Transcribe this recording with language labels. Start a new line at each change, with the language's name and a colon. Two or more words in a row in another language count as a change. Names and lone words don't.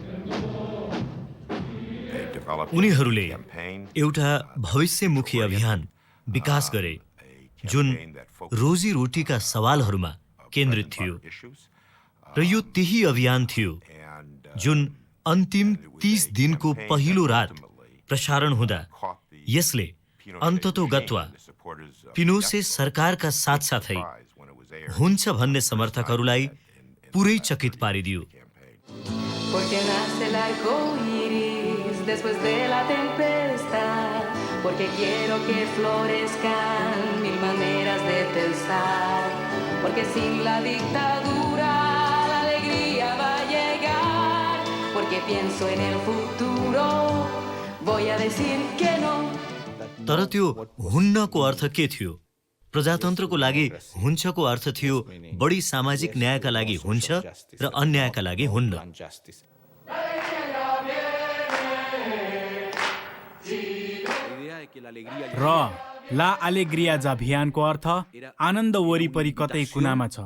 Nepali: उनीहरूले एउटा भविष्यमुखी अभियान विकास गरे जुन रोजीरोटीका सवालहरूमा केन्द्रित थियो, र यो त्यही अभियान थियो जुन अन्तिम 30 दिनको पहिलो रात प्रसारण हुँदा यसले अन्ततोगत्वा पिनोसे सरकारका साथसाथै हुन्छ भन्ने समर्थकहरूलाई पुरै चकित पारिदियो।
Spanish: Porque nace el arco iris después de la tempestad, porque quiero que florezcan mil maneras de pensar, porque sin la dictadura la alegría va a llegar, porque pienso en el futuro, voy a decir que no.
Nepali: तर त्यो हुन्नको अर्थ के थियो? प्रजातन्त्रको लागि हुन्छको अर्थ थियो बढी सामाजिक न्यायका लागि हुन्छ र अन्यायका लागि हुन्न। र
Spanish: la alegría
Nepali: अभियानको अर्थ आनन्द वरिपरि कतै कुनामा छ।